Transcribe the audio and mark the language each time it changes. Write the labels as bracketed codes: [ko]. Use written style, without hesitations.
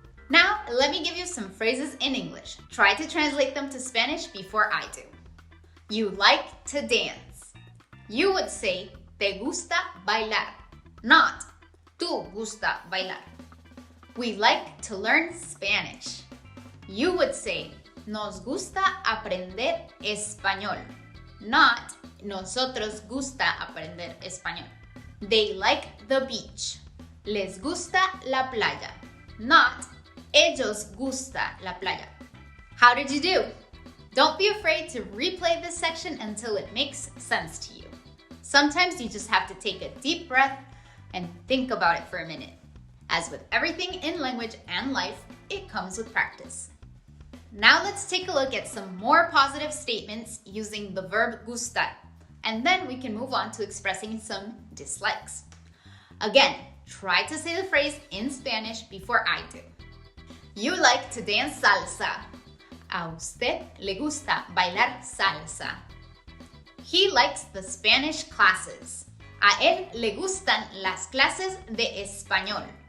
[en] Now, let me give you some phrases in English. Try to translate them to Spanish before I do. You like to dance. You would say, [es] te gusta bailar, [en] not [es] tú gusta bailar. [en] We like to learn Spanish. You would say, [es] nos gusta aprender español, [en] not [es] nosotros gusta aprender español. [en] They like the beach. [es] Les gusta la playa, not ellos gusta la playa. [en] How did you do? Don't be afraid to replay this section until it makes sense to you. Sometimes you just have to take a deep breath and think about it for a minute. As with everything in language and life, it comes with practice. Now let's take a look at some more positive statements using the verb gustar, and then we can move on to expressing some dislikes. Again, try to say the phrase in Spanish before I do. You like to dance salsa. [es] A usted le gusta bailar salsa. [en] He likes the Spanish classes. [es] A él le gustan las clases de español.